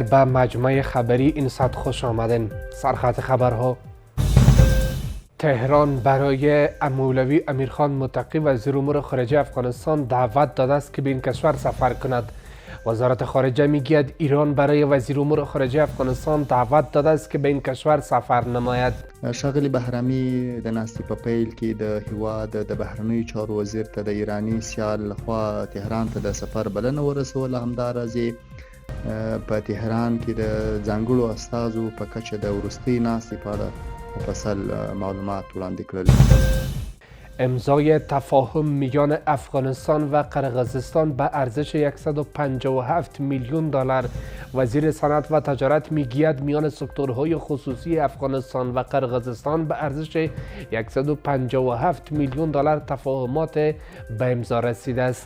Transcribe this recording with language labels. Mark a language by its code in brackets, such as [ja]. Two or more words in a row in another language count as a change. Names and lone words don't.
[fa] به مجمع خبری این ساعت خوش آمدین. سرخط خبرها: تهران برای مولوی امیرخان متقی وزیر امور خارجه افغانستان دعوت داده است که به این کشور سفر کند. وزارت خارجه میگوید ایران برای وزیر امور خارجه افغانستان دعوت داده است که به این کشور سفر نماید. [ps] ښاغلي بهرامي د ناستې په پیل کې د هیواد د بهرنیو چارو وزیر ته د ایرانی سیال لخوا تهران ته د سفر بلنه ورسوله. همداراز په تهران کې د ځانګړو استازو په کچه د وروستۍ ناستې په اړه مفصل معلومات وړاندې کړل. [fa] امضای تفاهم میان افغانستان و قرقیزستان به ارزش 157 میلیون دلار. وزیر صنعت و تجارت میگوید میان سکتورهای خصوصی افغانستان و قرقیزستان به ارزش 157 میلیون دلار تفاهمات به امضا رسیده است.